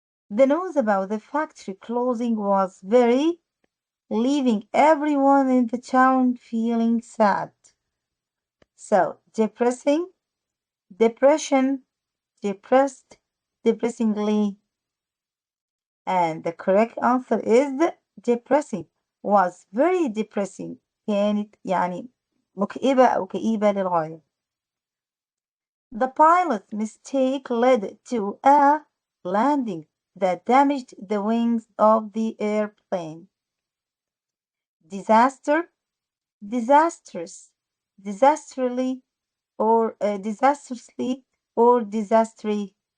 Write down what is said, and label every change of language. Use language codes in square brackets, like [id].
[en] The news about the factory closing was very, leaving everyone in the town feeling sad. So, depressing, depression, depressed, depressingly. And the correct answer is depressing. Was very depressing. [ar] كانت يعني مكئبة أو كئيبة للغاية. [en] The pilot's mistake led to a landing that damaged the wings of the airplane. Disaster, disastrous, disastrously, or disastrously, or disastry.